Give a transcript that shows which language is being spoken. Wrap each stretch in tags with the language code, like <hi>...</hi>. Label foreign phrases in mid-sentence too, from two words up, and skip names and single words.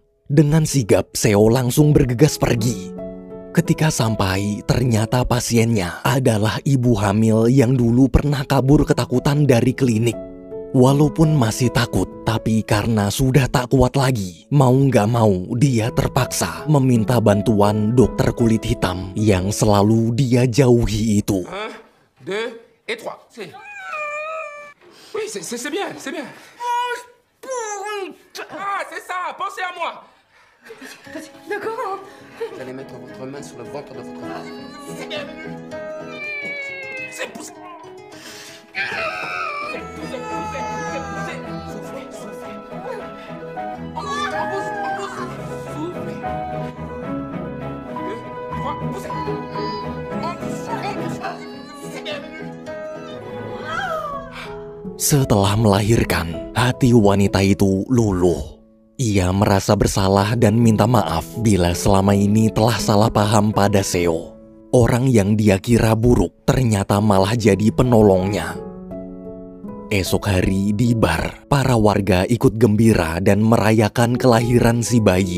<id>Dengan sigap, Seo langsung bergegas pergi. Ketika sampai, ternyata pasiennya adalah ibu hamil yang dulu pernah kabur ketakutan dari klinik. Walaupun masih takut, tapi karena sudah tak kuat lagi, mau nggak mau dia terpaksa meminta bantuan dokter kulit hitam yang selalu dia jauhi itu.</id> <fr>1, 2 et 3. Oui, c'est bien, c'est bien. Ah, c'est ça, pensez à moi. D'accord. Vous allez mettre votre main sur le ventre de votre femme. C'est bien. C'est poussé. Poussez. Soufflez. On pousse. Soufflez. 2, 3, poussez. On pousse. C'est bien.</fr> <id>Setelah melahirkan, hati wanita itu luluh. Ia merasa bersalah dan minta maaf bila selama ini telah salah paham pada Seo. Orang yang dia kira buruk ternyata malah jadi penolongnya. Esok hari di bar, para warga ikut gembira dan merayakan kelahiran si bayi.</id>